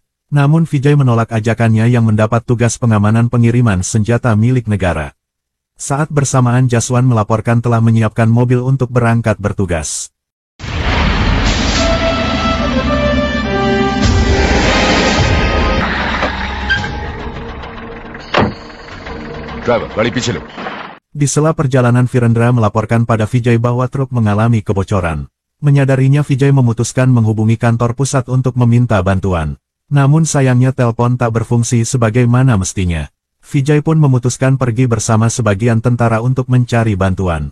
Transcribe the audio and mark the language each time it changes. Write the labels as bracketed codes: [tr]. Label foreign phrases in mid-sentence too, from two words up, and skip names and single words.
[id] Namun Vijay menolak ajakannya yang mendapat tugas pengamanan pengiriman senjata milik negara. Saat bersamaan Jaswan melaporkan telah menyiapkan mobil untuk berangkat bertugas. [hi] Driver, गाड़ी पीछे लो. [id] Di sela perjalanan Virendra melaporkan pada Vijay bahwa truk mengalami kebocoran. Menyadarinya Vijay memutuskan menghubungi kantor pusat untuk meminta bantuan. Namun sayangnya telepon tak berfungsi sebagaimana mestinya. Vijay pun memutuskan pergi bersama sebagian tentara untuk mencari bantuan.